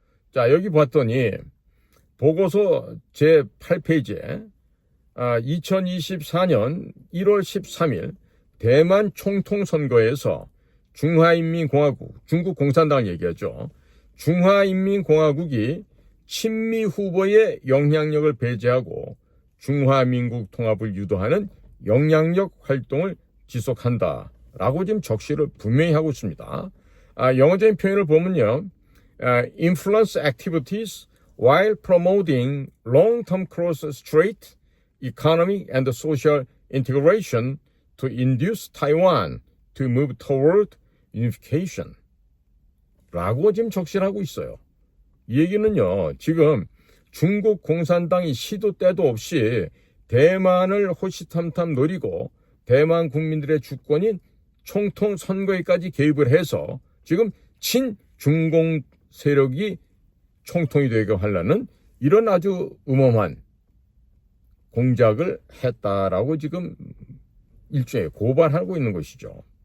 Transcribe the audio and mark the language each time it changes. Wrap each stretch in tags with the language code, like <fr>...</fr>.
<ko>자, 여기 봤더니 보고서 제8페이지에 2024년 1월 13일 대만 총통선거에서 중화인민공화국, 중국 공산당을 얘기하죠. 중화인민공화국이 친미 후보의 영향력을 배제하고 중화민국 통합을 유도하는 영향력 활동을 지속한다라고 지금 적시를 분명히 하고 있습니다. 영어적인 표현을 보면요,</ko> <en>influence activities while promoting long-term cross-strait economic and social integration to induce Taiwan to move toward unification</en> <ko>라고 지금 적시를 하고 있어요. 이 얘기는요, 지금 중국 공산당이 시도 때도 없이 대만을 호시탐탐 노리고 대만 국민들의 주권인 총통 선거에까지 개입을 해서 지금 친중공 세력이 총통이 되게 하려는 이런 아주 음험한 공작을 했다라고 지금 일종의 고발하고 있는 것이죠.</ko>